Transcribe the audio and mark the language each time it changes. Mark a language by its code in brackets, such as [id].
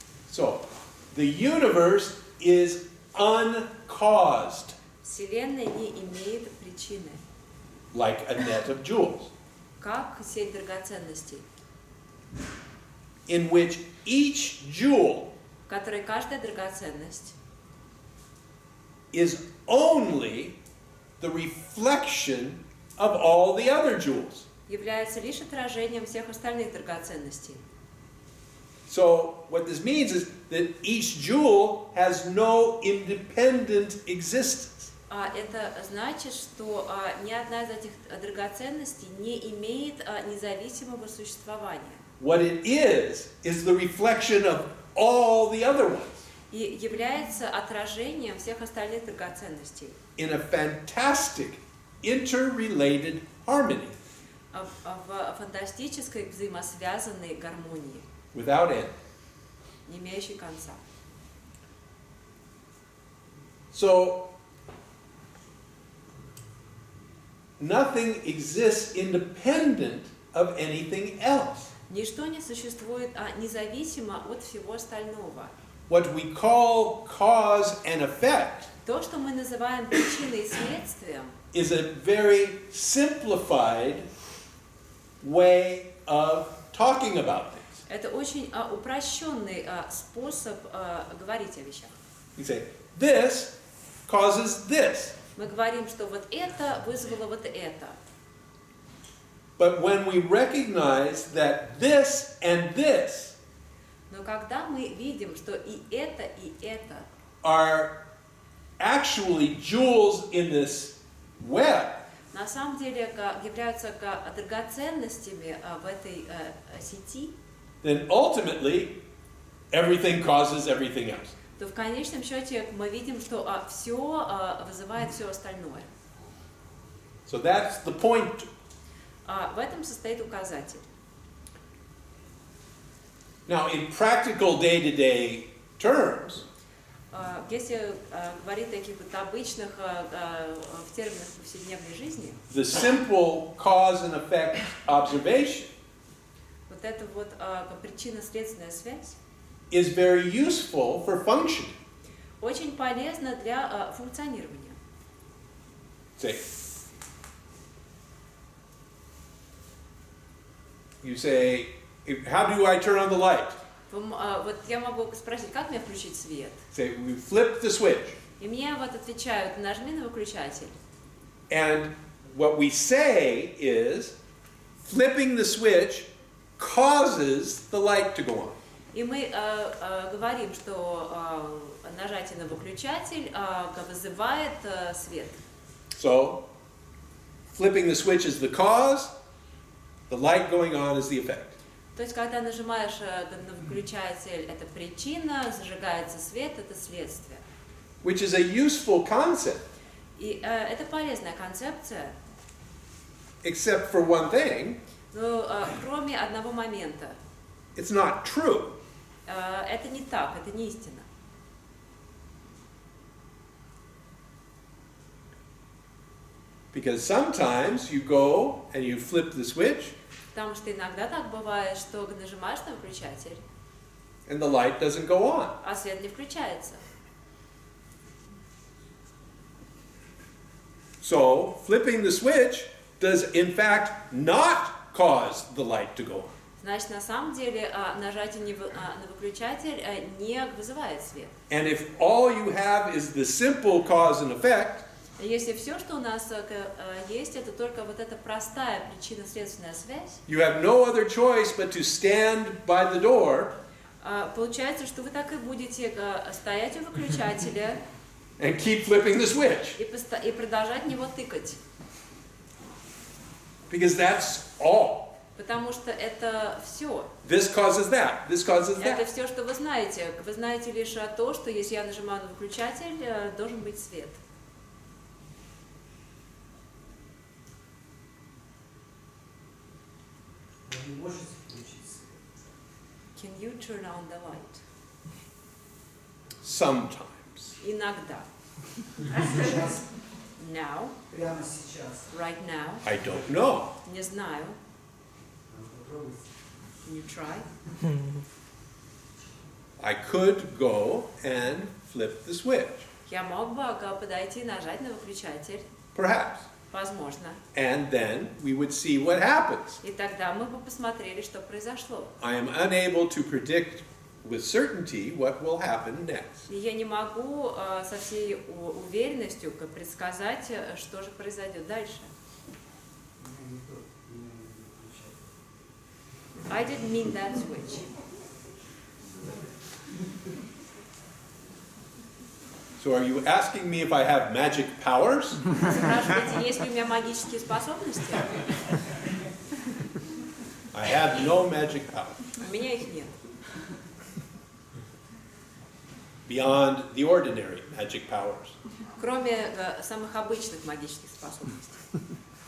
[en] So, the universe is uncaused, [ru] Вселенная не имеет причины, [en] like a net of jewels, [ru] как сеть драгоценностей, [en] in which each jewel [ru] в которой каждая драгоценность [en] is only the reflection of all the other jewels. [ru] является лишь отражением всех остальных драгоценностей. [en] So what this means is that each jewel has no independent existence. [ru] Это значит, что ни одна из этих драгоценностей не имеет независимого существования. [en] What it is the reflection of all the other ones [ru] И является отражением всех остальных драгоценностей. [en] in a fantastic, interrelated harmony [ru] В фантастической взаимосвязанной гармонии, [en] without end. [ru] не имеющей конца. [en] So nothing exists independent of anything else. [ru] Ничто не существует независимо от всего остального. [en] What we call cause and effect [ru] То, что мы называем причиной и следствием, [en] is a very simplified way of talking about things. [ru] это очень упрощенный способ говорить о вещах. [en] You say, this causes this. [ru] Мы говорим, что вот это вызвало вот это. [en] But when we recognize that this and this [ru] Но когда мы видим, что и это [en] are actually jewels in this web, [ru] на самом деле являются драгоценностями в этой сети, [en] then ultimately everything causes everything else. [ru] то в конечном счете мы видим, что все вызывает все остальное. [en] So that's the point. [ru] В этом состоит указатель. [en] Now, in practical day-to-day terms, [ru] Если говорить о таких вот обычных в терминах повседневной жизни, [en] the simple cause and effect observation [ru] вот эта вот причинно-следственная связь [en] is very useful for functioning. [ru] очень полезна для функционирования. [en] Say, you say, how do I turn on the light? [ru] Вот я могу спросить, как мне включить свет? [en] Say, we flip the switch. [ru] И мне вот отвечают, нажми на выключатель. [en] And what we say is, flipping the switch causes the light to go on. [ru] И мы говорим, что нажатие на выключатель вызывает свет. [en] So, flipping the switch is the cause, the light going on is the effect. [ru] То есть, когда нажимаешь на выключатель, это причина, зажигается свет, это следствие. [en] Which is a useful concept, [ru] И это полезная концепция, [en] except for one thing, [ru] но кроме одного момента. [en] it's not true. [ru] Это не так, это не истина. [en] Because sometimes you go and you flip the switch, [ru] Потому что иногда так бывает, что нажимаешь на выключатель, [en] and the light doesn't go on. [ru] а свет не включается. [en] So, flipping the switch does in fact not cause the light to go on. [ru] Значит, на самом деле нажатие на выключатель не вызывает свет. [en] And if all you have is the simple cause and effect, [ru] Если все, что у нас есть, это только вот эта простая причинно-следственная связь, [en] you have no other choice but to stand by the door [ru] получается, что вы так и будете стоять у выключателя [en] and keep flipping the switch. [ru] и продолжать в него тыкать. [en] Because that's all. [ru] Потому что это все. [en] This causes that. This causes [ru] Это [en] that. [ru] все, что вы знаете. Вы знаете лишь то, что если я нажимаю на выключатель, должен быть свет. Вы не можете включить свет. [en] Can you turn on the light? Sometimes. [ru] Иногда. А сейчас, [en] Now. [ru] прямо сейчас. [en] Right now. I don't know. [ru] Не знаю. Попробуйте. [en] Can you try? I could go and flip the switch. [ru] Я мог бы подойти и нажать на выключатель. [en] Perhaps. [ru] Возможно. [en] And then we would see what happens. [ru] И тогда мы бы посмотрели, что произошло. [en] I am unable to predict with certainty what will happen next. [ru] И я не могу со всей уверенностью предсказать, что же произойдет дальше. [en] I didn't mean that switch. So are you asking me if I have magic powers? [ru] Спрашиваете, есть ли у меня магические способности? [en] I have no magic powers [ru] У меня их нет. [en] beyond the ordinary magic powers. [ru] Кроме самых обычных магических способностей.